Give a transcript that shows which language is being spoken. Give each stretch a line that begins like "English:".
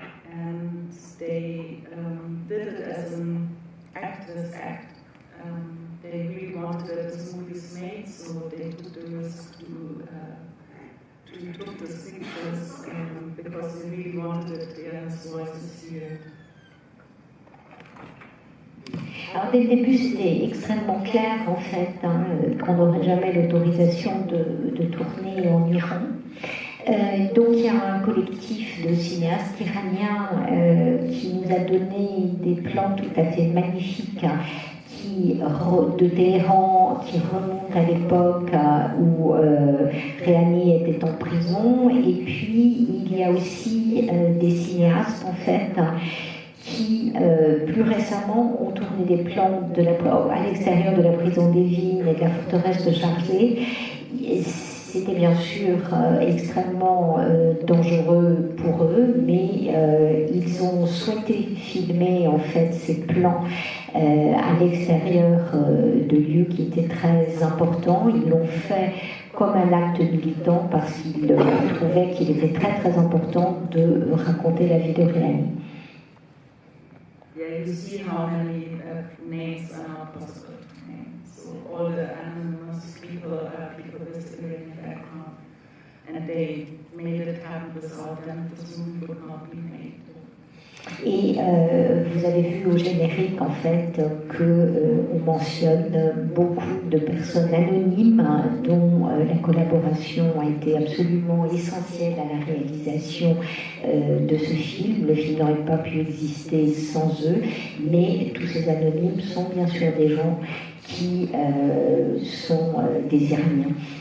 English: And they did it as an activist act. They really wanted that this movie is made, so they took the risk to took these pictures because they really wanted it, Iran's voices here.
French: Alors dès le début, c'était extrêmement clair en fait qu'on n'aurait jamais l'autorisation de tourner en Iran. Donc il y a un collectif de cinéastes iraniens qui nous a donné des plans tout à fait magnifiques de Téhéran qui remontent à l'époque où Réani était en prison. Et puis il y a aussi des cinéastes en fait qui, plus récemment, ont tourné des plans à l'extérieur de la prison des Vignes et de la forteresse de Charley. C'était bien sûr extrêmement dangereux pour eux, mais ils ont souhaité filmer en fait ces plans à l'extérieur de lieux qui étaient très importants. Ils l'ont fait comme un acte militant parce qu'ils trouvaient qu'il était très très important de raconter la vie de Réani.
English: Yeah, you see how many names are not possible to name. So all the anonymous people are people with in the background, and they made it happen without them. This movie would not be made.
French: Et vous avez vu au générique en fait qu'on mentionne beaucoup de personnes anonymes dont la collaboration a été absolument essentielle à la réalisation de ce film. Le film n'aurait pas pu exister sans eux, mais tous ces anonymes sont bien sûr des gens qui sont des Iraniens.